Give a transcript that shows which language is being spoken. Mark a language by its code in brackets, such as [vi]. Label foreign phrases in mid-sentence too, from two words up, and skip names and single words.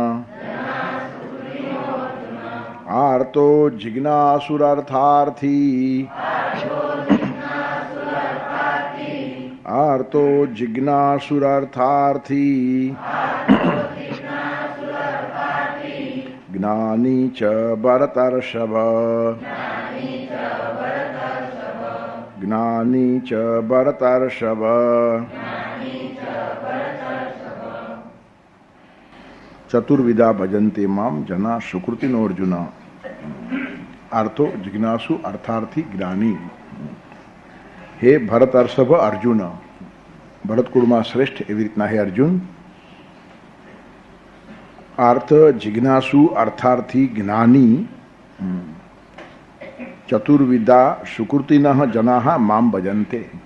[sa] आर्तो जिज्ञासुरर्थार्थी आर्तो जिज्ञासुरर्थार्थी ज्ञानी च भरतर्षभ ज्ञानी च भरतर्षभ। चतुर्विधा भजन्ते माम जना सुकृतिनोऽर्जुन। आर्थो जिज्ञासु अर्थार्थी ज्ञानी। [gu] हे ભરતર્ષભ અર્જુન, ભરતકુળમાં શ્રેષ્ઠ એવી રીતના હે અર્જુન. [sa] आर्थ जिज्ञासु अर्थार्थी ज्ञानी चतुर्विधा सुकृतिनः जनाः माम भजन्ते.